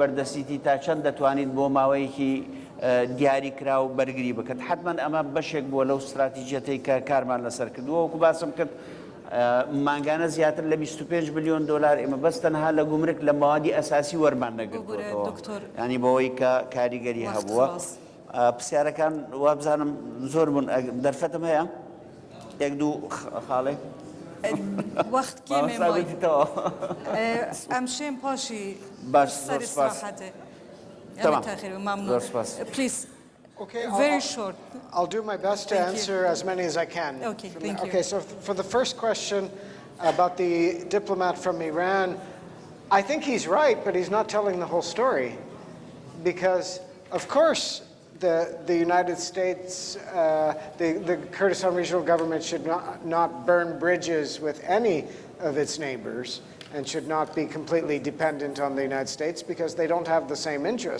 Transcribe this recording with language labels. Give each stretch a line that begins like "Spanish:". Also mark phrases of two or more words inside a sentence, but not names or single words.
Central Kurdish: بەردەستیتی تا چەند دەتوانیت بۆ ماوەیەکی دیاری کرا و بەرگری بکەت حتمما ئەمە بەشێک بووە لەو استراتیژیەتەی کە کارمان لەسەر کردووە وەکو باسم کرد مانگانە زیاتر لە 25 میلیۆن دلار ئێمە بەس تەنها لە گومرک لە موادی ئەساسی وەرمان نەگرتووەتەوە ینی بەوەی کە کاریگەری هەبووە پرسیارەکان وابزانم زۆر بوون دەرفەتم هەیە یەک دوو خاڵێ
Kurdish: وەخت کێمێ ئەمشێن پاشی
Central Kurdish: باش
Kurdish: سەری سراحەتێ Please,
English: Okay, very short. I'll do my best to answer as many as I can. Okay, thank you. Okay, so for the first question about the diplomat from Iran, I think he's right, but he's not telling the whole story. Because, of course, the United States, the Kurdistan Regional Government should not burn bridges with any of its neighbors and should not be completely dependent on the United States because they don't have the same interests.